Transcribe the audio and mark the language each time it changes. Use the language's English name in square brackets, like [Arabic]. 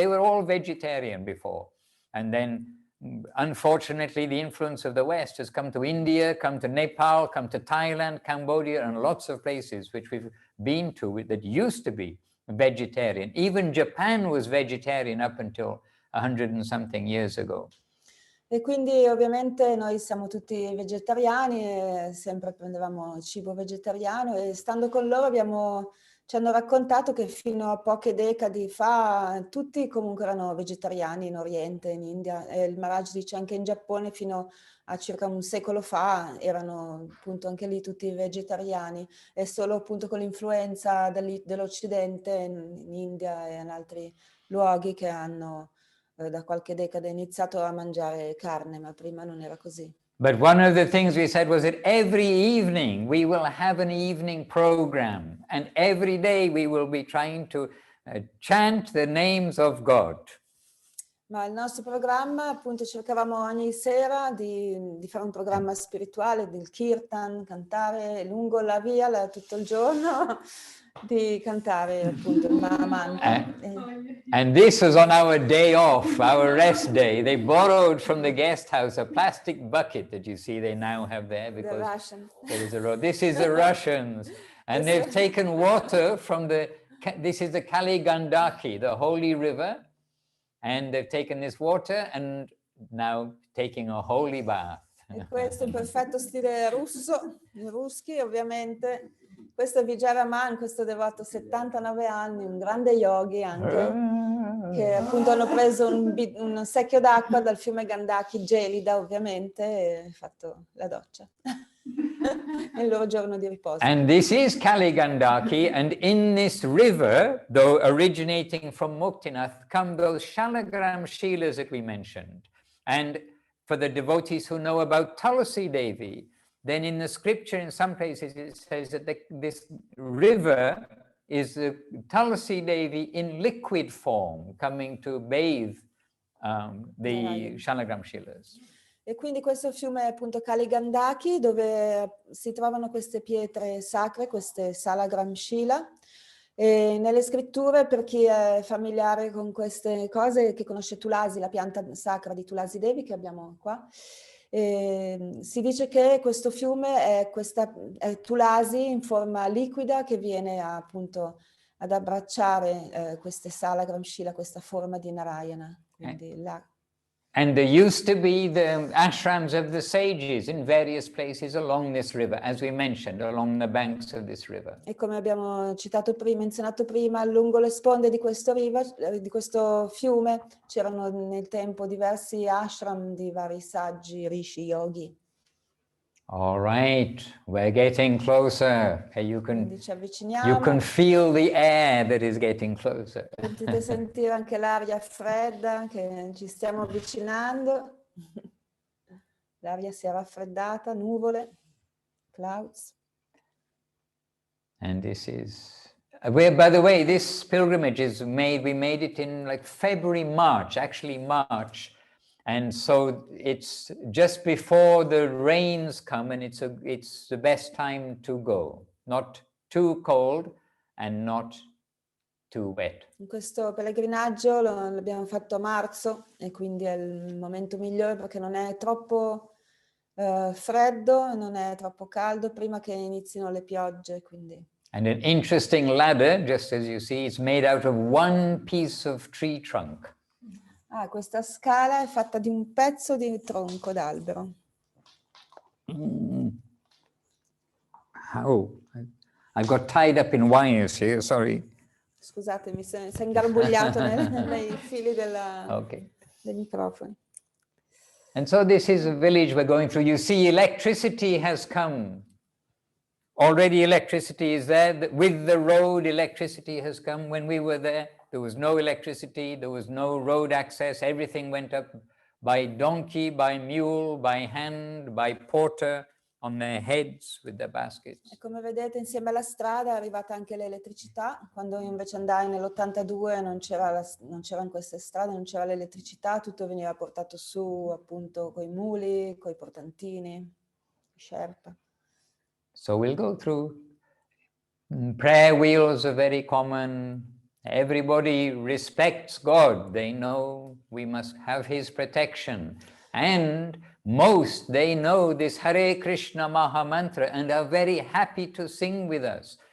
[English] They were all vegetarian before. And then, unfortunately, the influence of the West has come to India, come to Nepal, come to Thailand, Cambodia, and lots of places which we've been to that used to be vegetarian. Even Japan was vegetarian up until 100 and something years ago. [Italian] E quindi ovviamente noi siamo tutti vegetariani, e sempre prendevamo cibo vegetariano e stando con loro ci hanno raccontato che fino a poche decadi fa tutti comunque erano vegetariani in Oriente, in India, e il Maharaj dice anche in Giappone fino a circa un secolo fa erano appunto anche lì tutti vegetariani, e solo appunto con l'influenza dell'Occidente in India e in altri luoghi che hanno da qualche decade iniziato a mangiare carne, ma prima non era così. [English] But one of the things we said was that every evening we will have an evening program, and every day we will be trying to chant the names of God. [Italian] Ma il nostro programma, appunto, cercavamo ogni sera di fare un programma spirituale, del kirtan, cantare lungo la via tutto il giorno, di cantare appunto il Mahamantra. [English] And this was on our day off, our rest day. They borrowed from the guest house a plastic bucket that you see they now have there because the Russian. There is a road. This is the Russians, and they've taken water from this is the Kali Gandaki, the holy river, and they've taken this water and now taking a holy bath. [Italian] E questo in perfetto stile russo, ruschi ovviamente. Questo è Vijay Raman, questo devoto 79 anni, un grande yogi anche, che appunto hanno preso un secchio d'acqua dal fiume Gandaki, gelida ovviamente, e fatto la doccia. È il loro giorno di riposo. [English] And this is Kali Gandaki, and in this river, though originating from Muktinath, come those Shalagram Shilas that we mentioned. And for the devotees who know about Tulasi Devi, then in the scripture in some places it says that this river is the Tulasi Devi in liquid form coming to bathe the Shalagram Shilas. [Italian] E quindi questo fiume è appunto Kali Gandaki, dove si trovano queste pietre sacre, queste Salagram Shila. E nelle scritture, per chi è familiare con queste cose, che conosce Tulasi, la pianta sacra di Tulasi Devi che abbiamo qua, si dice che questo fiume è Tulasi in forma liquida che viene appunto ad abbracciare queste Salagram Shila, questa forma di Narayana. Quindi [English] And there used to be the ashrams of the sages in various places along this river, as we mentioned, along the banks of this river. [Italian] E come abbiamo menzionato prima, lungo le sponde di questo fiume c'erano nel tempo diversi ashram di vari saggi, rishi, yogi. [English] All right, we're getting closer. Okay, you [Italian] Ci avviciniamo. [English] can feel the air that is getting closer. [Italian] Potete sentire anche l'aria fredda che ci stiamo avvicinando. L'aria si è raffreddata, nuvole, [English] clouds. And this is, by the way, this pilgrimage is we made it in like February, March, actually March. And so it's just before the rains come, and it's the best time to go. Not too cold and not too wet. [Italian] Questo pellegrinaggio l'abbiamo fatto a marzo e quindi è il momento migliore perché non è troppo freddo e non è troppo caldo prima che inizino le piogge. Quindi. [English] And an interesting ladder, just as you see, is made out of one piece of tree trunk. [Italian] Questa scala è fatta di un pezzo di tronco d'albero. [English] Oh, I got tied up in wires here, sorry. [Italian] Scusatemi, si è ingarbugliato nei fili dei microfoni. [English] And so this is a village we're going through. You see, electricity has come. Already electricity is there. With the road, electricity has come. When we were there was no electricity, there was no road access. Everything went up by donkey, by mule, by hand, by porter, on their heads with their baskets. [Italian] E come vedete, insieme alla strada è arrivata anche l'elettricità. Quando io invece andai nell'82 non c'erano queste strade, non c'era l'elettricità, tutto veniva portato su appunto coi muli, coi portantini, sherpa. [English] So we'll go through. Prayer wheels are very common. Everybody respects God. They know we must have His protection. And most, they know this Hare Krishna Maha Mantra and are very happy to sing with us.